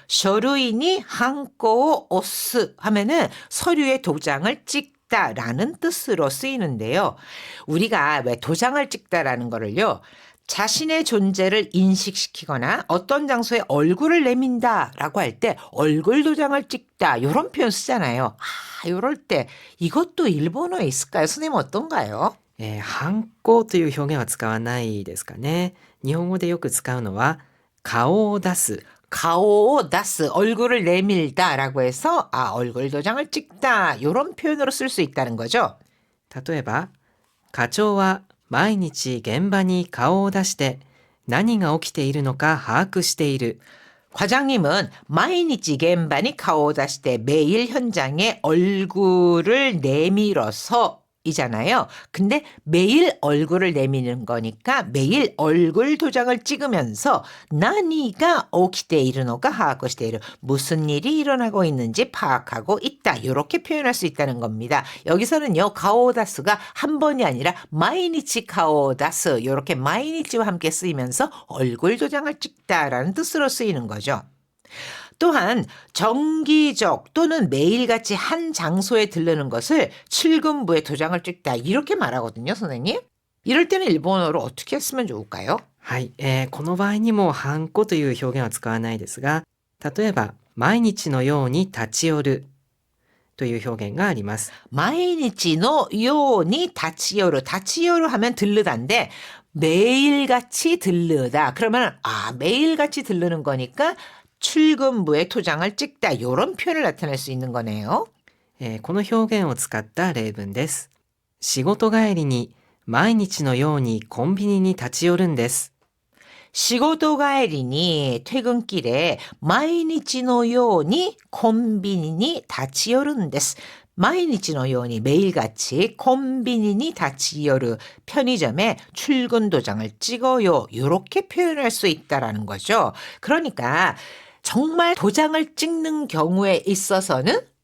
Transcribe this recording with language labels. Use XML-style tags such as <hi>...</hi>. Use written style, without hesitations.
<ko>서류인이 한꼬 오스 하면은 서류에 도장을 찍다라는 뜻으로 쓰이는데요. 우리가 왜 도장을 찍다라는 거를요. 자신의 존재를 인식시키거나 어떤 장소에 얼굴을 내민다라고 할 때 얼굴 도장을 찍다 이런 표현 쓰잖아요. 이럴 때 이것도 일본어에 있을까요? 선생님 어떤가요?</ko> <ja>ハンコという表現は使わないですかね。日本語でよく使うのは顔を出す</ja> <ko>가오 다스 얼굴을 내밀다라고 해서 얼굴 도장을 찍다 이런 표현으로 쓸 수 있다는 거죠.</ko> <ja>例えば、課長は毎日現場に顔を出して何が起きているのか把握している。</ja> <ko>과장님은 마이니치 겐바니 가오다시대 매일 현장에 얼굴을 내밀어서 이잖아요. 근데 매일 얼굴을 내미는 거니까 매일 얼굴 도장을 찍으면서 나니가 오키테이르노가 하하코시테이르 무슨 일이 일어나고 있는지 파악하고 있다. 이렇게 표현할 수 있다는 겁니다. 여기서는요. 가오다스가 한 번이 아니라 마이니치 가오다스 이렇게 마이니치와 함께 쓰이면서 얼굴 도장을 찍다라는 뜻으로 쓰이는 거죠. 또한 정기적 또는 매일같이 한 장소에 들르는 것을 출근부에 도장을 찍다 이렇게 말하거든요, 선생님. 이럴 때는 일본어로 어떻게 쓰면 좋을까요?</ko> <ja>はい、この場合にもハンコという表現は使わないですが、例えば毎日のように立ち寄るという表現があります。</ja> <ko>마이니치노 요니 다치요르 다치요르 하면 들르다인데 매일같이 들르다 그러면 매일같이 들르는 거니까 출근부에 도장을 찍다 이런 표현을 나타낼 수 있는 거네요.</ko> <ja>この表現を使った例文です。仕事帰りに毎日のようにコンビニに立ち寄るんです。</ja> <ko>시고도 가에리니 퇴근길에 마이니치노 요니 콤비니니 다치요르인데스. 마이니치노 요니 매일같이 콤비니니 다치요르 편의점에 출근 도장을 찍어요. 이렇게 표현할 수 있다라는 거죠. 그러니까 정말 도장을 찍는 경우에 있어서는</ko>